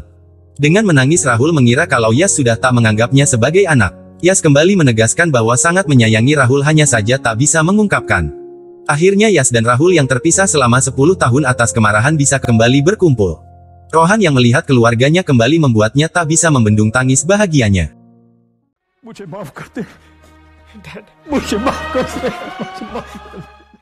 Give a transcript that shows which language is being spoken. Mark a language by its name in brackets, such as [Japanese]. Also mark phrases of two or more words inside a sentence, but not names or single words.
[Indonesian] Dengan menangis Rahul mengira kalau Yas sudah tak menganggapnya sebagai anak. Yas kembali menegaskan bahwa sangat menyayangi Rahul, hanya saja tak bisa mengungkapkan. Akhirnya Yas dan Rahul yang terpisah selama 10 tahun atas kemarahan bisa kembali berkumpul. Rohan yang melihat keluarganya kembali membuatnya tak bisa membendung tangis bahagianya. [Hindi] मुझे माफ कर दे, डैड, मुझे माफ कर दे, मुझे माफ कर दे।